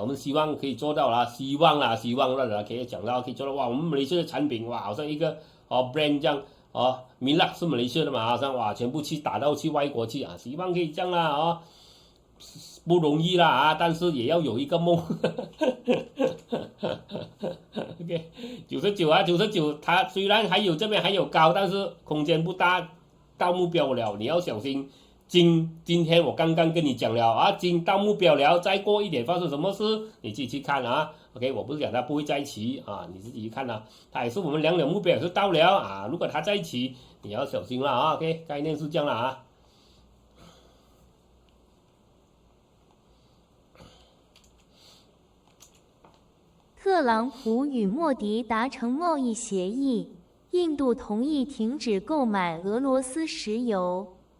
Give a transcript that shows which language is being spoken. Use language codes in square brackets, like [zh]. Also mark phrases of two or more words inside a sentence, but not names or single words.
[zh] 們希望可以做到啦，希望啦，可以講到可以做到我們馬來西亞的產品好像一個brand 這樣米勒是馬來西亞的嘛，好像全部打到去外國去希望可以這樣啦不容易啦但是也要有一個夢OK 99它雖然還有這邊還有高，但是空間不大，到目標了你要小心。今天我剛剛跟你講了金到目標了，再過一點發生什麼事你自己去看OK 我不是講它不會在一起你自己去看它也是我們2年目標也是到了如果它在一起你要小心了 OK 概念是這樣了特朗普與莫迪達成貿易協議，印度同意停止購買俄羅斯石油。